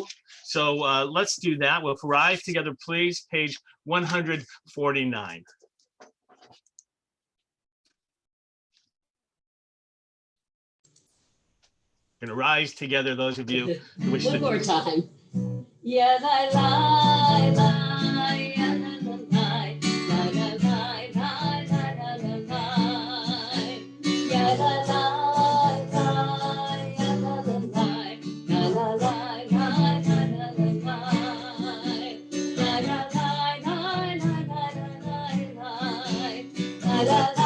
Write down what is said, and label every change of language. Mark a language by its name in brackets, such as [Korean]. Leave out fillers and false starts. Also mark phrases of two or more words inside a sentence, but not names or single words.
[English] So let's do that. We'll rise together, please, page 149. Going to rise together, those of you who wish to. One more time. Yeah, la la la, yeah, la la la, la la la, la la la la, yeah, la la la, yeah, la la la, la la la, la la la la, la la la, la la la la, la la